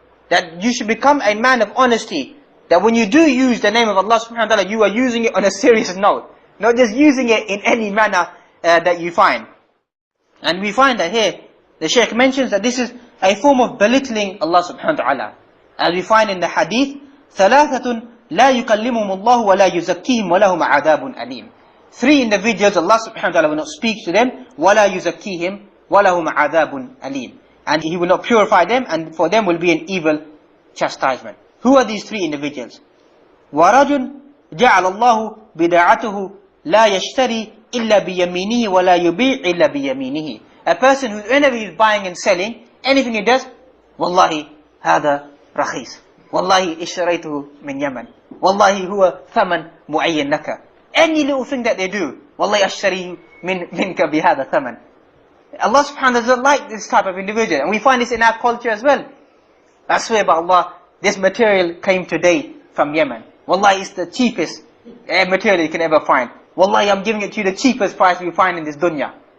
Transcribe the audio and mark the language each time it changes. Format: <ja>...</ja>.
<en>That you should become a man of honesty. That when you do use the name of Allah subhanahu wa ta'ala, you are using it on a serious note. Not just using it in any manner that you find. And we find that here, the Shaykh mentions that this is a form of belittling Allah subhanahu wa ta'ala. As we find in the hadith,</en> <ar>ثَلَاثَةٌ لَا يُكَلِّمُهُمُ اللَّهُ وَلَا يُزَكِّيهِمْ وَلَهُمْ عَذَابٌ أَلِيمٌ.</ar> <en>3 individuals, Allah subhanahu wa ta'ala will not speak to them,</en> <ar>وَلَا يُزَكِّيهِمْ وَلَهُمْ عَذَابٌ أَلِيمٌ.</ar> <en>And He will not purify them, and for them will be an evil chastisement. Who are these 3 individuals?</en> <ar>وَرَجٌ جعل الله بداعته لا يشتري إلا بيمينه ولا يبيع إلا بيمينه.</ar> <en>A person who, whenever he's buying and selling, anything he does,</en> <ar>والله هذا رخيص, والله اشتريته من يمن, والله هو ثمن معين لك.</ar> <en>Any little thing that they do,</en> <ar>والله أشتريه منك بهذا ثمن.</ar> <en>Allah subhanahu wa ta'ala doesn't like this type of individual, and we find this in our culture as well. I swear by Allah, this material came today from Yemen. Wallahi, it's the cheapest material you can ever find. Wallahi, I'm giving it to you the cheapest price you find in this dunya.</en>